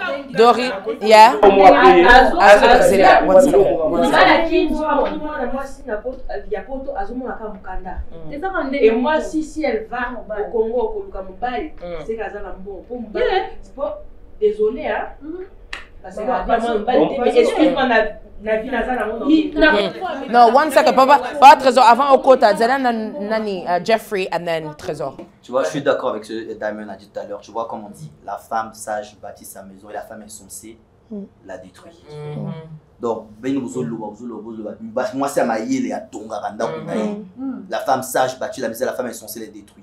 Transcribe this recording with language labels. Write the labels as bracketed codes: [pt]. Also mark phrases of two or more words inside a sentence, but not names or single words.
[en] Dori, yeah. Zela, one second. [fr] Et moi, si elle va au Congo, au Mobile, c'est qu'elle a un bon. Désolé, hein. Parce que excuse-moi, [en] no, one second, papa, [fr] Trésor, avant au quota, Zela, Nani, [en] Jeffrey, and then Trésor. [fr] Tu vois, je suis d'accord avec ce que Damien a dit tout à l'heure. Tu vois, comme on dit, la femme sage bâtit sa maison et la femme insensée la détruit. Donc, moi, c'est ma yéle à Tonga, la femme sage bâtit la maison et la femme insensée la détruit.